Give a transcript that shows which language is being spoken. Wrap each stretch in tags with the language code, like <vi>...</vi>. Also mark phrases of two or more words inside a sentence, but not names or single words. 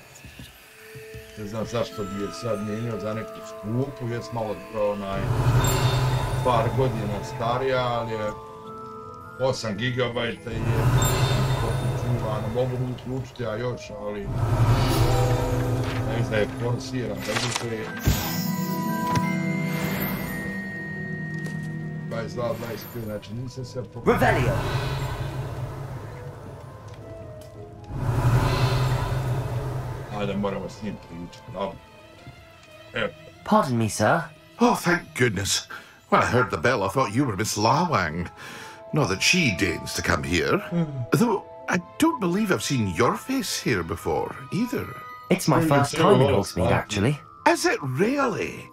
<hr>Ne znam zašto bi je sad mijenio za neku skupu, jes malo par godina starija, ali je 8 GB je pokućivano, mogu uključiti ja još, ali ne znam, je forsiran, da je 22, 25, znači nisam se</hr> <en>Revelio.</en> <hr>Ajde, moramo s njim pričati, dobro. Evo.</hr> <en>Pardon me, sir. Oh, thank goodness. When I heard the bell, I thought you were Miss Lawang. Not that she deigns to come here. Though, I don't believe I've seen your face here before, either. It's my first time in Hogsmeade, actually. Is it really?</en>